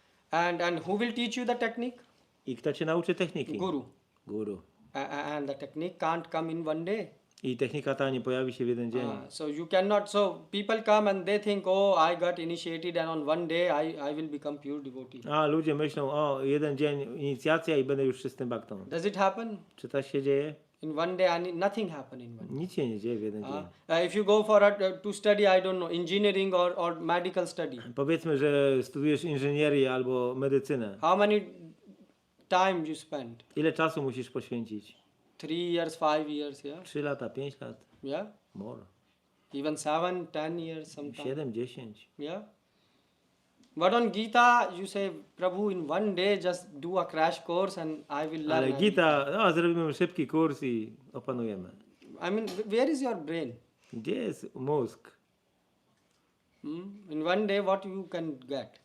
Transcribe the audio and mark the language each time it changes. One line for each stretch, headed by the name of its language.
English: And who will teach you the technique?
Polish: I kto cię nauczy techniki?
English: Guru.
Polish: Guru.
English: And the technique can't come in one day.
Polish: I technika ta nie pojawi się w jeden dzień.
English: So you cannot. So people come and they think, oh, I got initiated, and on one day I will become pure devotee.
Polish: A ludzie myślą, o, jeden dzień inicjacja i będę już czystym baktą.
English: Does it happen?
Polish: Czy tak się dzieje?
English: In one day, nothing happen in one day.
Polish: Nic się nie dzieje w jeden dzień.
English: If you go for to study, I don't know, engineering or medical study.
Polish: Powiedzmy, że studujesz inżynierię albo medycynę.
English: How many time you spend?
Polish: Ile czasu musisz poświęcić?
English: 3 years, 5 years, yeah?
Polish: 3 lata, 5 lat?
English: Yeah? More. Even 7, 10 years sometimes.
Polish: 7, 10.
English: Yeah? But on Gita, you say, Prabhu, in one day just do a crash course and I will learn.
Polish: Ale
English: everything."
Polish: Gita, no zrobimy szybki kurs i opanujemy.
English: I mean, where is your brain?
Polish: Gdzie jest mózg?
English: In one day, what you can get?